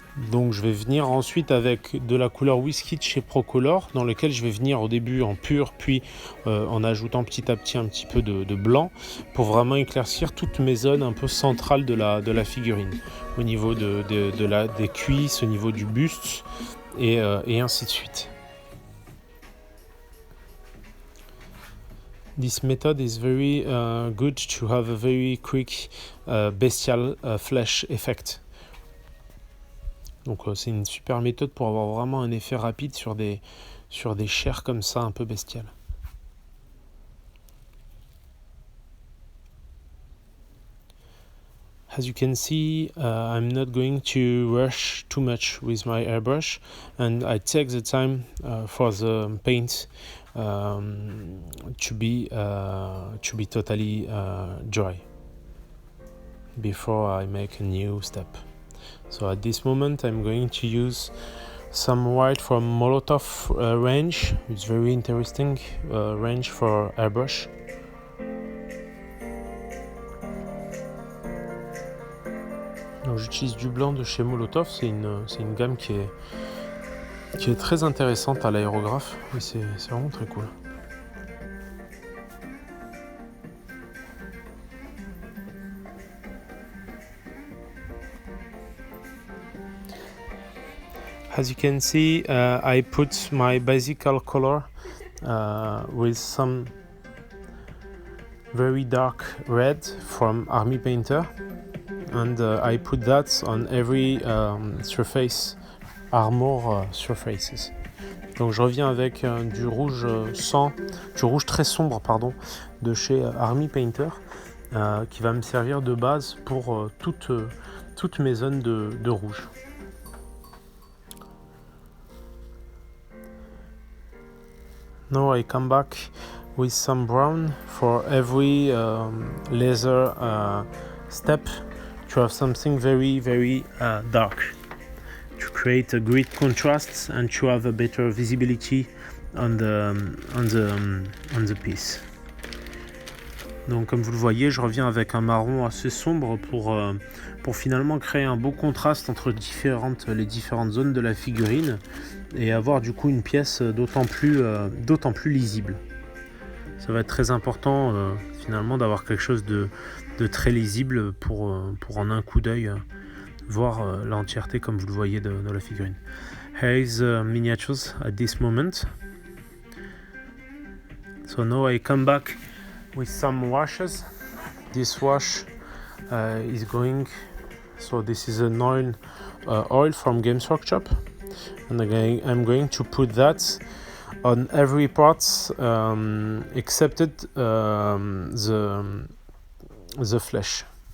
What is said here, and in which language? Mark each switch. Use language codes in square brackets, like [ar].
[fr] Donc je vais venir ensuite avec de la couleur whisky de chez Procolor, dans lequel je vais venir au début en pur, puis en ajoutant petit à petit un petit peu de blanc pour vraiment éclaircir toutes mes zones un peu centrales de la figurine, au niveau des cuisses, au niveau du buste et ainsi de suite. [en] This method is very good to have a very quick bestial flesh effect. [fr] Donc c'est une super méthode pour avoir vraiment un effet rapide sur des chairs comme ça un peu bestiales. [en] As you can see, I'm not going to rush too much with my airbrush, and I take the time for the paint to be totally dry before I make a new step. So at this moment I'm going to use some white from Minotaur range. It's very interesting range for airbrush. [fr] Donc j'utilise du blanc de chez Molotov, c'est une gamme qui est très intéressante à l'aérographe et c'est vraiment très cool. [en] As you can see, I put my basic color with some very dark red from Army Painter, and I put that on every surface, armor surfaces. [fr] Donc je reviens avec du rouge très sombre de chez Army Painter, qui va me servir de base pour toutes mes zones de rouge. [en] Now I come back with some brown for every laser step to have something very, very dark, to create a great contrast and to have a better visibility on the piece. [fr] Donc comme vous le voyez, je reviens avec un marron assez sombre pour finalement créer un beau contraste entre les différentes zones de la figurine et avoir du coup une pièce d'autant plus lisible. Ça va être très important finalement d'avoir quelque chose de très lisible pour en un coup d'œil voir l'entièreté comme vous le voyez de la figurine. [en] Here is miniatures at this moment. So now I come back with some washes. This wash is going, so this is an oil from Games Workshop, and again I'm going to put that on every part excepted the flesh.